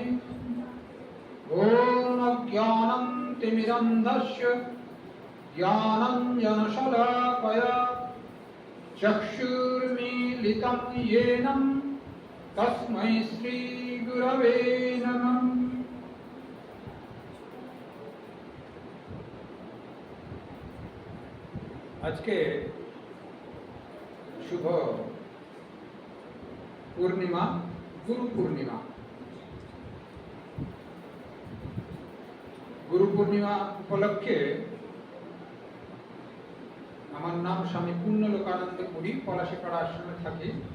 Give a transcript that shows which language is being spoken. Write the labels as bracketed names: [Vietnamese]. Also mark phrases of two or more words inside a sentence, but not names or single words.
[Sanskrit] ॐ अज्ञानं तिमिरन्धस्य ज्ञानाञ्जनशलाकया चक्षुर्मीलितं येन तस्मै श्रीगुरवे नमः। [Bangla] আজকে শুভ পূর্ণিমা, গুরু পূর্ণিমা। গুরু পূর্ণিমা উপলক্ষে আমার নাম স্বামী পূর্ণলোকানন্দ পুরী, পলাশীপাড়া আশ্রমে থাকি।